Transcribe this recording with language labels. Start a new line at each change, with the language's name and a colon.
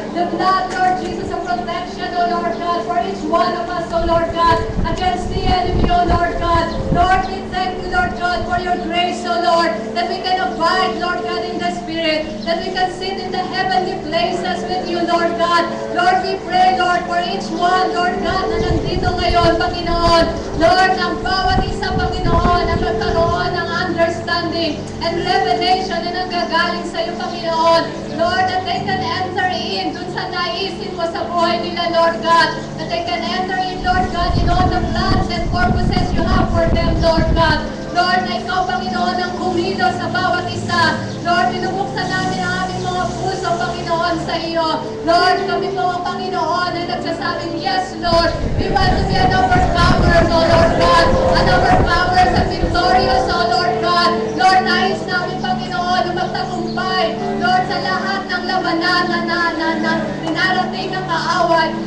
English: The blood, Lord Jesus, of protection, oh Lord God, for each one of us, oh Lord God, against the enemy, oh Lord God. Lord, we thank you, Lord God, for your grace, oh Lord, that we can abide, Lord God, in the Spirit, that we can sit in the heavenly places with you, Lord God. Lord, we pray, Lord, for each one, Lord God,
Filipino: na nandito ngayon,
English: Panginoon.
Filipino: Lord, ang bawat isa, Panginoon, ang magkaroon ng
English: understanding and revelation
Filipino: na nanggagaling sa iyo, Panginoon.
English: Lord, that they can enter in
Filipino: dun sa naisin mo sa buhay nila,
English: Lord God. That they can enter in, Lord God, in all the plans and purposes you have for them, Lord God.
Filipino: Lord, na ikaw, Panginoon, ang kumilos sa bawat isa. Lord, binubuksan namin ang aming mga puso, Panginoon, sa iyo.
English: Lord,
Filipino: kami po, Panginoon, ay nagsasabing,
English: yes, Lord, we want to be an overcomer, oh Lord God. An overcomer sa victorious, oh Lord God.
Filipino: Lord, nais namin, Panginoon, na magtagumpay, Lord, sa lahat ng labanan na dinarating ng kaaway.